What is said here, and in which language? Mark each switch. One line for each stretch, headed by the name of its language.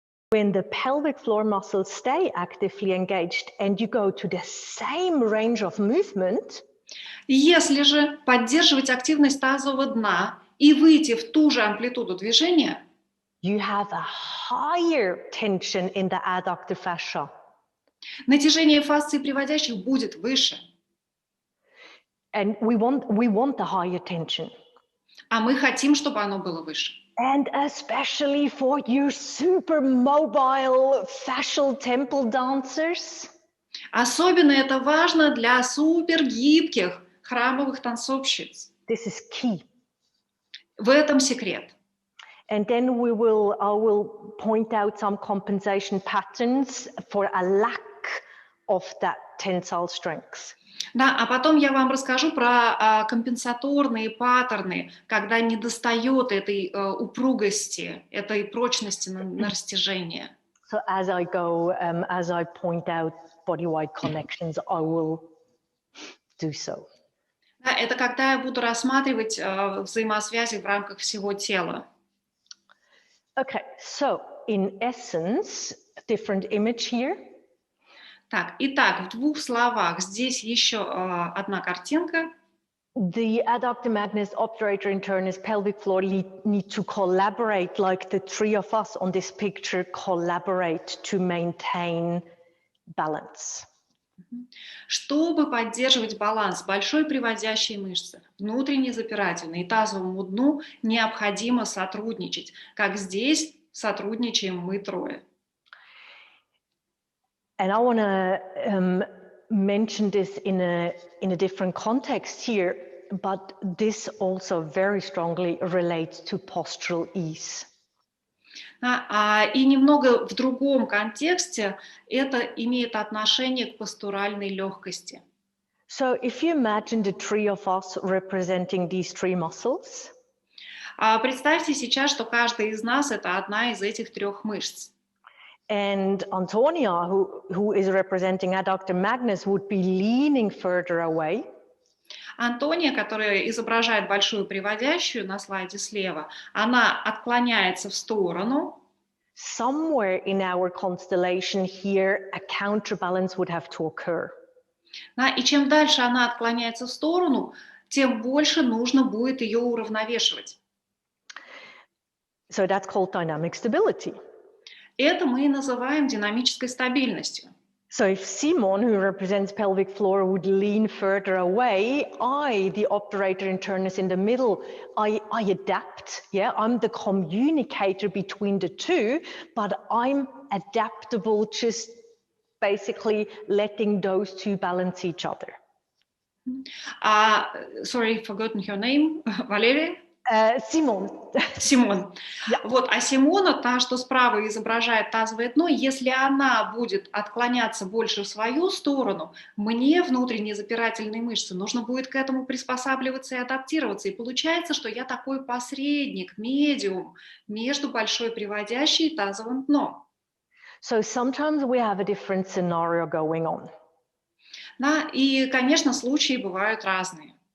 English: When the pelvic floor muscles stay actively engaged and you go to the same range of movement,
Russian: Если же поддерживать активность тазового дна и выйти в ту же амплитуду движения,
English: you have a higher tension in the adductor fascia.
Russian: натяжение фасции приводящих будет выше.
English: And we want the higher tension.
Russian: А мы хотим, чтобы оно было выше.
English: And especially for you super mobile fascial temple dancers.
Russian: Особенно это важно для супергибких храмовых танцовщиц.
English: This is key.
Russian: В этом секрет.
English: And then I will point out some compensation patterns for a lack of that tensile strength.
Russian: Да, а потом я вам расскажу про компенсаторные паттерны, когда недостает этой упругости, этой прочности на растяжение.
English: So as I go, as I point out body-wide connections, I will do so.
Russian: Да, это когда я буду рассматривать взаимосвязи в рамках всего тела.
English: Okay, so in essence, different image here.
Russian: Так, итак, в двух словах, здесь еще одна картинка.
English: The adductor magnus, obturator internus, pelvic floor need to collaborate, like the three of us on this picture collaborate to maintain balance.
Russian: Чтобы поддерживать баланс большой приводящей мышцы, внутренней запирательной и тазовому дну, необходимо сотрудничать. Как здесь сотрудничаем мы трое.
English: And I want to mention this in a different context here, but this also very strongly relates to postural ease.
Russian: И немного в другом контексте это имеет отношение к постуральной легкости.
English: So if you imagine the three of us representing these three muscles.
Russian: Представьте сейчас, что каждый из нас это одна из этих трех мышц.
English: And Antonia, who is representing adductor magnus, would be leaning further away.
Russian: Антония, которая изображает большую приводящую на слайде слева, она отклоняется в сторону.
English: Somewhere in our constellation here, a counterbalance would have to occur.
Russian: И чем дальше она отклоняется в сторону, тем больше нужно будет ее уравновешивать.
English: So that's called dynamic stability.
Russian: Это мы и называем динамической стабильностью.
English: So if Simon, who represents pelvic floor, would lean further away, I, the obturator internus in the middle, I adapt. Yeah, I'm the communicator between the two, but I'm adaptable, just basically letting those two balance each other. Sorry, forgotten her name.
Russian: Валерия? Симон.
English: Симон. Yeah.
Russian: Вот, а Симона, та, что справа изображает тазовое дно, если она будет отклоняться больше в свою сторону, мне, внутренней запирательной мышцы, нужно будет к этому приспосабливаться и адаптироваться. И получается, что я такой посредник, медиум между большой приводящей и тазовым дном.
English: So sometimes we have a different scenario going on.
Russian: И, конечно, случаи бывают разные.